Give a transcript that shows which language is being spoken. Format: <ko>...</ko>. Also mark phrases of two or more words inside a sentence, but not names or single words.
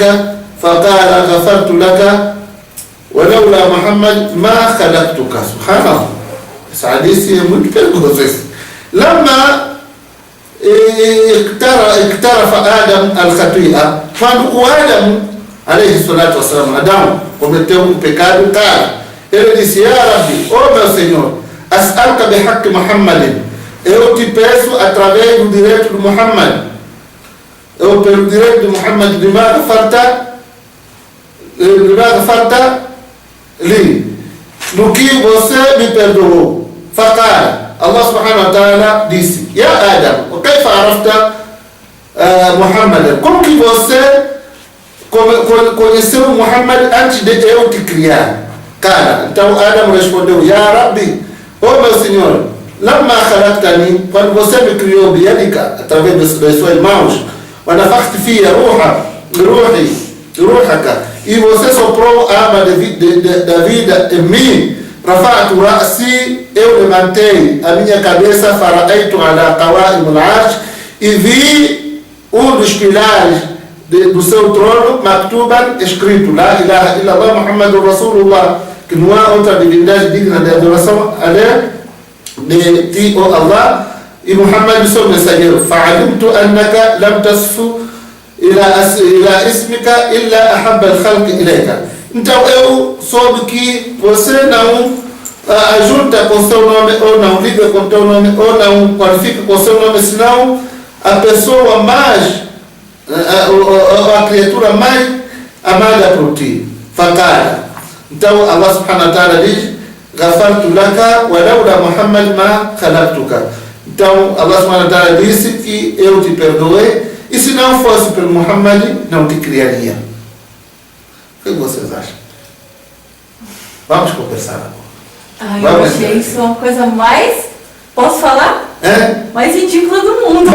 <ar>فقال غفرت لك ولولا محمد ما خلقتك. سبحان الله. حديث متكلم. لما اقترف آدم الخطيئة فآدم عليه الصلاة والسلام</ar> <pt>Adão cometeu um pecado, cara, ele disse:</pt> <ar>يا ربي,</ar> <pt>oh meu Senhor,</pt> <ar>أسألك بحق محمد,</ar> <pt>eu te peço através do direito de Muhammad, pelo direito de Muhammad,</pt> <ar>لما غفرت لي,</ar> <pt>no que você me perdoou.</pt> <ar>فقال الله سبحانه وتعالى disse: يا آدم,</ar> <pt>o que farafta Muhammad? Como que você conheceu Muhammad antes de eu te criar? Cara, então Adam respondeu:</pt> <ar>يا ربي,</ar> <pt>oh meu Senhor,</pt> <ar>لما خلقتني,</ar> <pt>quando você me criou biyadika, através das suas mãos,</pt> <ar>ونفخت في روحك,</ar> <pt>e você soprou a alma da vida em mim.</pt> <ar>رفعت رأسي,</ar> <pt>eu levantei a minha cabeça,</pt> <ar>فرأيت على قوائم العرش,</ar> <pt>e vi dos pilares do seu trono, maktuban, escrito</pt> <ar>لا إله إلا الله محمد رسول الله,</ar> <pt>que não há outra divindade digna de adoração além de ti, ó Allah, e Muhammad seu mensageiro.</pt> <ar>فعلمت أنك لم تضف إلى اسمك إلا أحب الخلق إليك.</ar> <pt>Então eu soube que você não ajunta com seu nome, ou não liga com teu nome, ou não qualifica com seu nome, senão a pessoa mais, a criatura mais amada por ti.</pt> <ar>Faqala. Então الله سبحانه وتعالى diz: غفرت لك ولولا محمد ما خلقتك.</ar> <pt>Então</pt> <ar>الله سبحانه وتعالى</ar> <pt>disse que eu te perdoei, e se não fosse pelo Muhammad, não te criaria. O que vocês acham? Vamos conversar agora. Eu achei isso uma coisa mais, posso falar? Mais ridícula do mundo.</pt>